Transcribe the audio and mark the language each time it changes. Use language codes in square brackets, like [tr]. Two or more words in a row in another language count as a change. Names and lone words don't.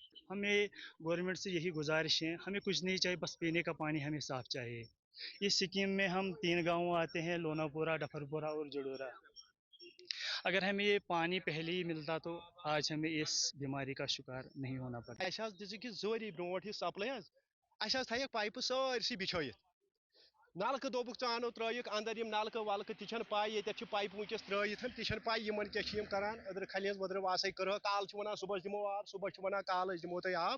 [ur] ہمیں گورنمنٹ سے یہی گزارش ہے, ہمیں کچھ نہیں چاہیے, بس پینے کا پانی ہمیں صاف چاہیے. اس سکیم میں ہم 3 گاؤں آتے ہیں, لونا پورہ, ڈفرپورہ اور جڈورہ. اگر ہمیں یہ پانی پہلے ہی ملتا تو آج ہمیں اس بیماری کا شکار نہیں ہونا پڑتا. [ks] اَسہِ حظ دِژٕکھ یہِ زورِ برونٛٹھ یہِ سپلاے حظ, اَسہِ حظ تھایَکھ پایپہٕ سٲرسٕے بِچھٲیِتھ. نلکہٕ دوٚپُکھ ژٕ اَنو ترٛٲیِکھ اَندر یِم نلکہٕ ولکہٕ تہِ چھَنہٕ پاے, ییٚتٮ۪تھ چھِ پایپہٕ وٕنکٮ۪س ترٛٲیِتھ تہِ چھَنہٕ پاے یِمن کیٛاہ چھِ یِم کران. أدرٕ کھلہِ ہٕنٛز ؤدرٕ واسَے کٔرہکھ, کالہٕ چھِ وَنان صُبحس دِمو آب, صُبحس چھِ وَنان کالہٕ أسۍ دِمو تۄہہِ آب.